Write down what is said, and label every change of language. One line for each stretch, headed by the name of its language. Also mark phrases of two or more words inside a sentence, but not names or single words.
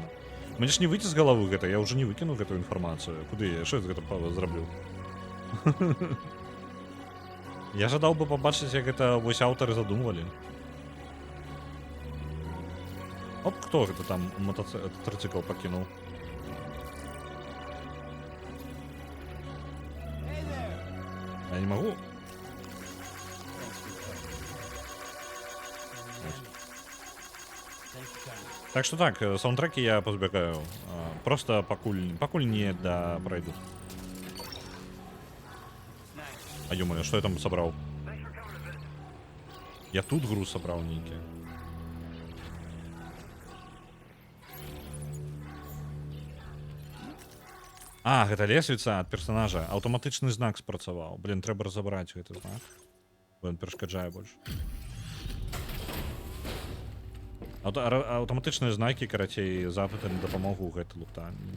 Belarusian: Мне ж не выйти з галавы гэта, я ўжо не выкіну гэтую інфармацыю. Куды я? Што я гэта зраблю? Я жадаў бы пабачыць, як гэта вось аўтары задумвалі. Оп, хто гэта там трыцыкл пакінуў?
Russian: Я не могу. Так что так, саундтреки я позбегаю. Просто покуль не пройдут. А ё-моё, что я там собрал? Я тут груз собрал некий.
Belarusian: А, гэта лесвіца ад персонажа. Аўтаматычны знак спрацаваў. Блин, трэба разабраць гэты знак. Бо ён перашкаджае больш. Аўтаматычныя знакі, карацей, запыты на дапамогу гэты лута.